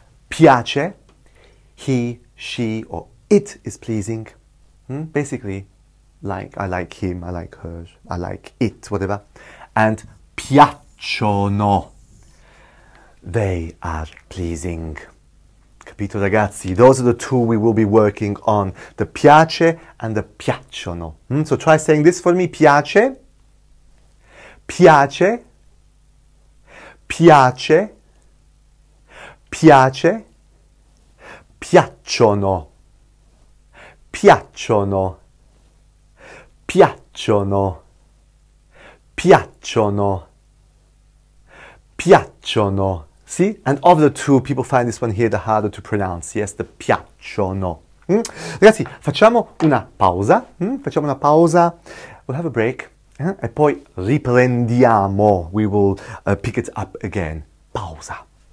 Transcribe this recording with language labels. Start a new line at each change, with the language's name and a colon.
English: Piace, he, she, or it is pleasing. Basically, like, I like him, I like her, I like it, whatever. And piacciono, they are pleasing.
Italian: Capito, ragazzi?
English: Those are the two we will be working on. The piace and the piacciono. So try saying this for me.
Italian: Piace, piace, piace, piace, piacciono, piacciono, piacciono, piacciono, piacciono.
English: See? And of the two, people find this one here the harder to pronounce. Yes, the piacciono.
Italian: Ragazzi, facciamo una pausa. Facciamo una pausa.
English: We'll have a break.
Italian: E poi riprendiamo.
English: We will pick it up again. Pausa.